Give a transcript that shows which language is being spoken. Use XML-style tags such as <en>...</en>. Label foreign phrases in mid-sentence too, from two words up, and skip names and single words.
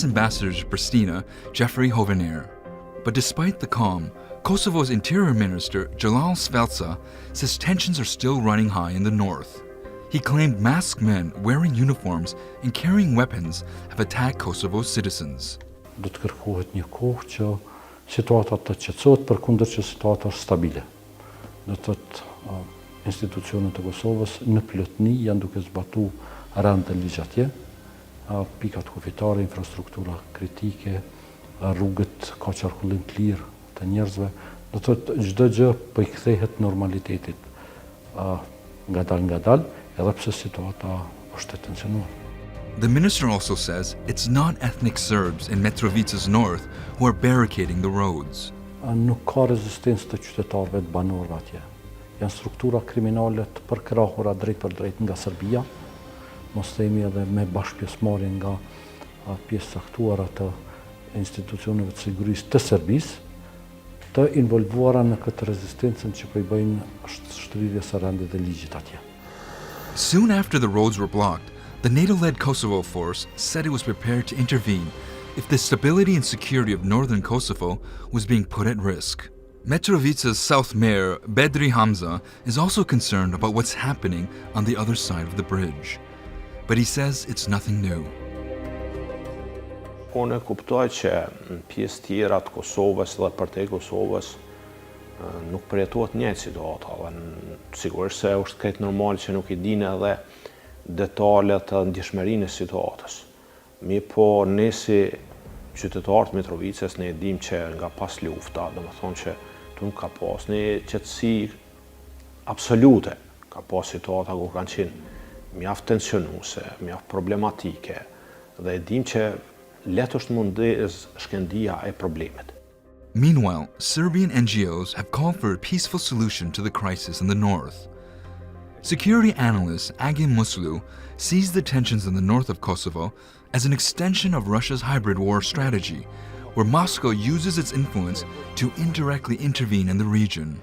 <en>Ambassador to Pristina, Jeffrey Hovenair. But despite the calm, Kosovo's Interior Minister, Jalal Svelca, says tensions are still running high in the north. He claimed masked men wearing uniforms and carrying weapons have attacked Kosovo's citizens.</en> <sq>Do të kërkohet një kohë që situata të qetësohet përkundër që situata është stabile. Do të thotë institucionet e Kosovës në plotëni janë duke zbatuar rënd e ligj atje. Pikat kufitare, infrastruktura kritike, rrugët ka qarkullim të lirë të njerëzve. Do të thotë çdo gjë po I kthehet normalitetit. Ngadal, edhe pse situata është e tensionuar.</sq> <en>The minister also says it's not ethnic Serbs in Mitrovica's north who are barricading the roads.</en> <sq>Nuk ka rezistencë të qytetarëve të banorëve atje. Janë struktura kriminale të përkrahura drejt për drejt nga Serbia, mos themi edhe me bashkëpjesëmarrje nga pjesë caktuara të institucioneve të sigurisë të Serbisë, të involvuara në këtë rezistencën që po I bëjnë shtrirjes së rendit dhe ligjit atje.</sq> <en>Soon after the roads were blocked, the NATO-led Kosovo force said it was prepared to intervene if the stability and security of northern Kosovo was being put at risk. Mitrovica's South Mayor, Bedri Hamza, is also concerned about what's happening on the other side of the bridge. But he says it's nothing new.</en> <sq>Unë kuptoj që në pjesë tjera të Kosovës dhe përtej Kosovës nuk përjetohet njëjtë situata. Sigurisht se është krejt normal që nuk I dinë edhe detalet të ndjeshmërinë e situatës. Mi po ne si qytetarët Mitrovicës ne dim që nga pas lufta, domethënë që tu ka pas një qetësi absolute, ka pas situata ku kanë qenë mjaft tensionuese, mjaft problematike dhe e dim që letë është mundes shkendia e problemet.</sq> <en>Meanwhile, Serbian NGOs have called for a peaceful solution to the crisis in the north. Security analyst Agim Muslu sees the tensions in the north of Kosovo as an extension of Russia's hybrid war strategy, where Moscow uses its influence to indirectly intervene in the region.</en>